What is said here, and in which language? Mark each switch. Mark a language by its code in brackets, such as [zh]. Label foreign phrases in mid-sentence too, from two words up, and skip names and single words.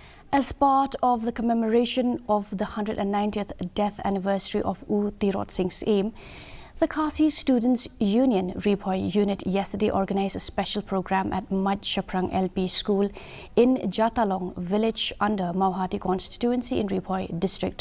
[en] As part of the commemoration of the 190th death anniversary of U Tirot Singh's aim, the Khasi Students' Union Ripoy unit yesterday organized a special program at Maj Shaprang LP School in Jatalong village under Mauhati constituency in Ripoy district.